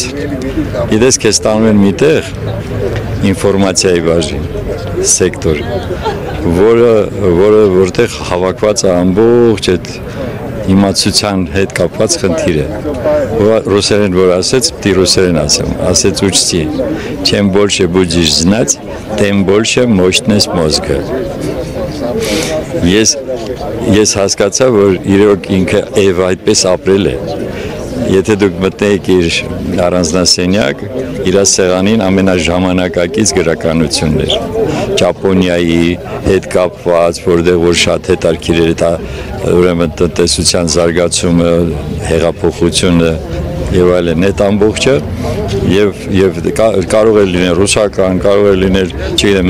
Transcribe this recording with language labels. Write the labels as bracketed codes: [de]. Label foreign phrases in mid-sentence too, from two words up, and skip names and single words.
[hy] «Գիտես, քեզ տանում են միտեղ ինֆորմացիայի բաժին, սեկտոր, որտեղ հավաքված է ամբողջ այդ իմացության հետ կապված խնդիր է։ Ռուսերեն որ ասեց, պիտի ռուսերեն ասեմ, ասեց [ru] учти, чем больше будешь знать, тем больше мощность мозга։ [hy] Ես հասկացա, որ իրոք ինքը եւ այդպես ապրել է։ Եթե դուք մտնեիք իր առանձնասենյակ, իր սեղանին ամենաժամանակակից գրականությունն էր։ Ճապոնիայի հետ կապված, որտեղ որ շատ հետաքրքիր էր դա ուրեմն տնտեսության զարգացումը, հեղափոխությունը եւ այլն, այդ ամբողջը եւ կարող է լինել ռուսական, կարող է լինել, չգիտեմ,